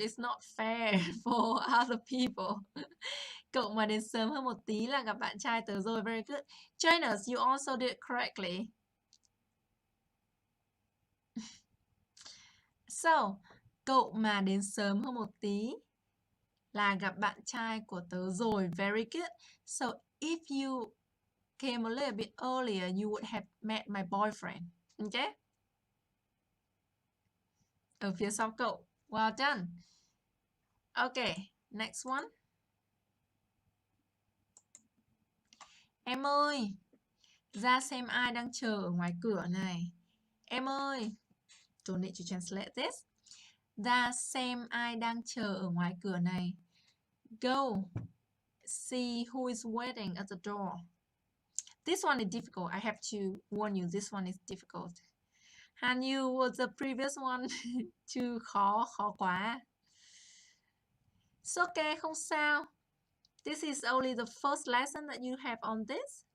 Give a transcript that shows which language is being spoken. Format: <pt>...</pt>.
<en>It's not fair for other people.</en> <vi>Cậu mà đến sớm hơn một tí là gặp bạn trai tớ rồi.</vi> <en>Very good. Janus, you also did it correctly.</en> <vi>So, cậu mà đến sớm hơn một tí là gặp bạn trai của tớ rồi.</vi> <en>Very good. So, if you came a little bit earlier, you would have met my boyfriend. Okay?</en> <vi>Ở phía sau cậu.</vi> <en>Well done. Okay, next one.</en> <vi>Em ơi, ra xem ai đang chờ ở ngoài cửa này. Em ơi,</vi> <en>don't need to translate this.</en> <vi>Ra xem ai đang chờ ở ngoài cửa này.</vi> <en>Go, see who is waiting at the door. This one is difficult. I have to warn you, this one is difficult. Han Yu was the previous one too</en> <vi>khó quá.</vi> <en>It's okay,</en> <vi>không sao.</vi> <en>This is only the first lesson that you have on this.</en>